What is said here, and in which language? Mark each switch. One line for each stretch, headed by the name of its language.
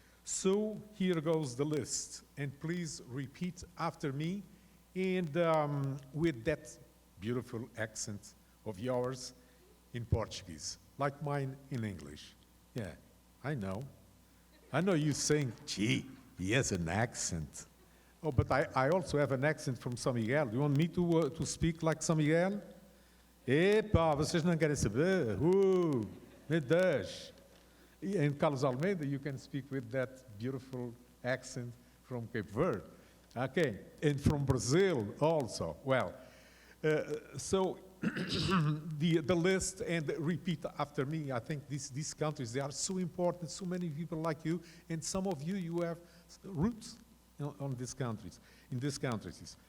English: So here goes the list, and please repeat after me, and with that beautiful accent of yours in Portuguese, like mine in English. Yeah, I know. I know you saying, gee, he has an accent. Oh, but I also have an accent from São Miguel. Do you want me to speak like São Miguel?
Portuguese: Epa, vocês não querem saber? Me Deus.
English: And Carlos Almeida, you can speak with that beautiful accent from Cape Verde. Okay, and from Brazil also. Well, so the list, and repeat after me. I think these countries, they are so important, so many people like you, and some of you have roots on these countries, in these countries.